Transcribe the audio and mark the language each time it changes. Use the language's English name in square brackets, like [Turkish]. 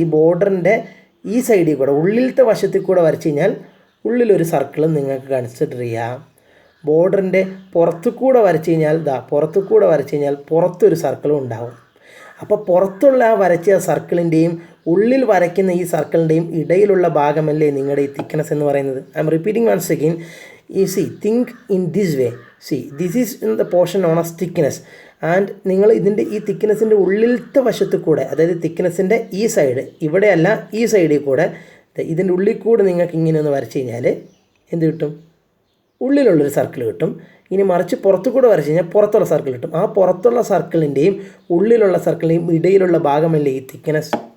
[Malayalam] ഈ ബോർഡറിൻ്റെ ഈ സൈഡിൽ കൂടെ ഉള്ളിലത്തെ വശത്തിൽ കൂടെ വരച്ച് കഴിഞ്ഞാൽ ഉള്ളിലൊരു സർക്കിളും നിങ്ങൾക്ക് കൺസിഡർ ചെയ്യാം. ബോർഡറിൻ്റെ പുറത്തു കൂടെ വരച്ച് കഴിഞ്ഞാൽ പുറത്തൊരു സർക്കിളും ഉണ്ടാവും. അപ്പോൾ പുറത്തുള്ള ആ വരച്ച സർക്കിളിൻ്റെയും ഉള്ളിൽ വരയ്ക്കുന്ന ഈ സർക്കിളിൻ്റെയും ഇടയിലുള്ള ഭാഗമല്ലേ നിങ്ങളുടെ ഈ തിക്നെസ് എന്ന് പറയുന്നത്. [English] I'm repeating once again. think in this way. See, this is in the portion known as thickness. [Malayalam] And നിങ്ങൾ ഈ തിക്നെസ്സിൻ്റെ ഉള്ളിലത്തെ വശത്ത് കൂടെ, അതായത് തിക്നെസ്സിൻ്റെ ഈ സൈഡ്, ഇവിടെയല്ല ഈ സൈഡിൽ കൂടെ, ഇതിൻ്റെ ഉള്ളിൽ കൂടെ നിങ്ങൾക്ക് ഇങ്ങനെ ഒന്ന് വരച്ച് കഴിഞ്ഞാൽ എന്ത് കിട്ടും? ഉള്ളിലുള്ളൊരു സർക്കിൾ കിട്ടും. ഇനി മറിച്ച് പുറത്തു കൂടെ വരച്ച് കഴിഞ്ഞാൽ പുറത്തുള്ള സർക്കിൾ കിട്ടും. ആ പുറത്തുള്ള സർക്കിളിൻ്റെയും ഉള്ളിലുള്ള സർക്കിളിൻ്റെയും ഇടയിലുള്ള ഭാഗമല്ലേ ഈ തിക്നെസ്.